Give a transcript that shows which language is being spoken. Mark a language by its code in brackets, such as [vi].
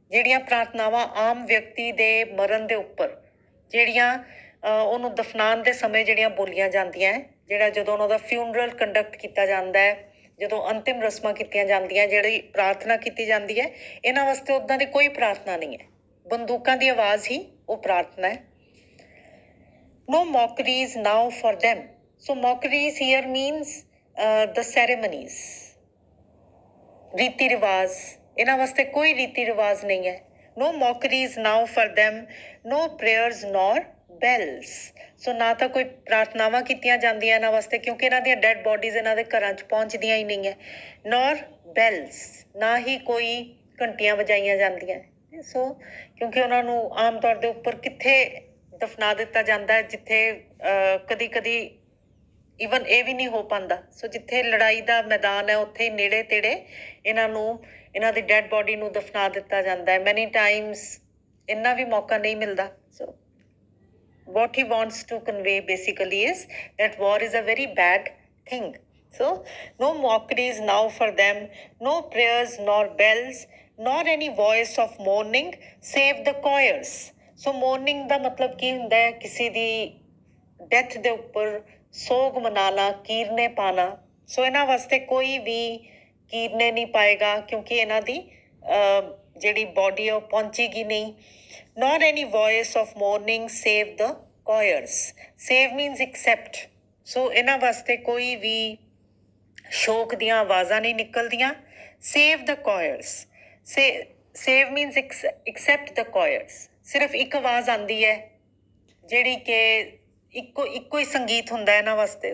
[pa] ਜਿਹੜੀਆਂ ਪ੍ਰਾਰਥਨਾਵਾਂ ਆਮ ਵਿਅਕਤੀ ਦੇ ਮਰਨ ਦੇ ਉੱਪਰ ਜਿਹੜੀਆਂ ਉਹਨੂੰ ਦਫਨਾਉਣ ਦੇ ਸਮੇਂ ਜਿਹੜੀਆਂ ਬੋਲੀਆਂ ਜਾਂਦੀਆਂ, ਜਿਹੜਾ ਜਦੋਂ ਉਹਨਾਂ ਦਾ ਫਿਊਨਰਲ ਕੰਡਕਟ ਕੀਤਾ ਜਾਂਦਾ ਹੈ, ਜਦੋਂ ਅੰਤਿਮ ਰਸਮਾਂ ਕੀਤੀਆਂ ਜਾਂਦੀਆਂ, ਜਿਹੜੀ ਪ੍ਰਾਰਥਨਾ ਕੀਤੀ ਜਾਂਦੀ ਹੈ, ਇਹਨਾਂ ਵਾਸਤੇ ਉੱਦਾਂ ਦੀ ਕੋਈ ਪ੍ਰਾਰਥਨਾ ਨਹੀਂ ਹੈ. ਬੰਦੂਕਾਂ ਦੀ ਆਵਾਜ਼ ਹੀ ਉਹ ਪ੍ਰਾਰਥਨਾ ਹੈ. [en] No mockeries now for them. So mockeries here means the ceremonies. [pa] ਰੀਤੀ ਰਿਵਾਜ਼, ਇਹਨਾਂ ਵਾਸਤੇ ਕੋਈ ਰੀਤੀ ਰਿਵਾਜ਼ ਨਹੀਂ ਹੈ. [en] No mockeries now for them, no prayers nor bells. [pa] ਸੋ ਨਾ ਤਾਂ ਕੋਈ ਪ੍ਰਾਰਥਨਾਵਾਂ ਕੀਤੀਆਂ ਜਾਂਦੀਆਂ ਇਹਨਾਂ ਵਾਸਤੇ, ਕਿਉਂਕਿ ਇਹਨਾਂ ਦੀਆਂ ਡੈਡ ਬੋਡੀਜ਼ ਇਹਨਾਂ ਦੇ ਘਰਾਂ 'ਚ ਪਹੁੰਚਦੀਆਂ ਹੀ ਨਹੀਂ ਹੈ. [en] nor bells, [pa] ਨਾ ਹੀ ਕੋਈ ਘੰਟੀਆਂ ਵਜਾਈਆਂ ਜਾਂਦੀਆਂ. ਸੋ ਕਿਉਂਕਿ ਉਹਨਾਂ ਨੂੰ ਆਮ ਤੌਰ ਦੇ ਉੱਪਰ ਕਿੱਥੇ ਦਫਨਾ ਦਿੱਤਾ ਜਾਂਦਾ ਹੈ, ਜਿੱਥੇ ਕਦੀ ਈਵਨ ਇਹ ਵੀ ਨਹੀਂ ਹੋ ਪਾਉਂਦਾ. ਸੋ ਜਿੱਥੇ ਲੜਾਈ ਦਾ ਮੈਦਾਨ ਹੈ ਉੱਥੇ ਹੀ ਨੇੜੇ ਤੇੜੇ ਇਹਨਾਂ ਦੀ ਡੈਡ ਬੋਡੀ ਨੂੰ ਦਫਨਾ ਦਿੱਤਾ ਜਾਂਦਾ ਹੈ. ਮੈਨੀ ਟਾਈਮਸ ਇੰਨਾ ਵੀ ਮੌਕਾ ਨਹੀਂ ਮਿਲਦਾ. [en] So what he wants to convey basically is that war is a very bad thing. So no mockeries now for them, no prayers nor bells, nor any voice of mourning save the choirs. [pa] So mourning ਦਾ ਮਤਲਬ ਕੀ ਹੁੰਦਾ ਹੈ? ਕਿਸੇ ਦੀ death ਦੇ ਉੱਪਰ ਸੋਗ ਮਨਾਣਾ, ਕੀਰਨੇ ਪਾਣਾ. ਸੋ ਇਹਨਾਂ ਵਾਸਤੇ ਕੋਈ ਵੀ ਕੀਰਨੇ ਨਹੀਂ ਪਾਏਗਾ, ਕਿਉਂਕਿ ਇਹਨਾਂ ਦੀ ਜਿਹੜੀ ਬੋਡੀ ਹੈ ਉਹ ਪਹੁੰਚੇਗੀ ਨਹੀਂ. [en] nor any voice of mourning save the choirs. Save means accept. [pa] So ਇਹਨਾਂ ਵਾਸਤੇ ਕੋਈ ਵੀ ਸ਼ੋਕ ਦੀਆਂ ਆਵਾਜ਼ਾਂ ਨਹੀਂ ਨਿਕਲਦੀਆਂ. [en] Save the choirs. Save means accept the choirs. [pa] ਸਿਰਫ ਇੱਕ ਆਵਾਜ਼ ਆਉਂਦੀ ਹੈ ਜਿਹੜੀ ਕਿ ਇੱਕੋ ਹੀ ਸੰਗੀਤ ਹੁੰਦਾ ਇਹਨਾਂ ਵਾਸਤੇ.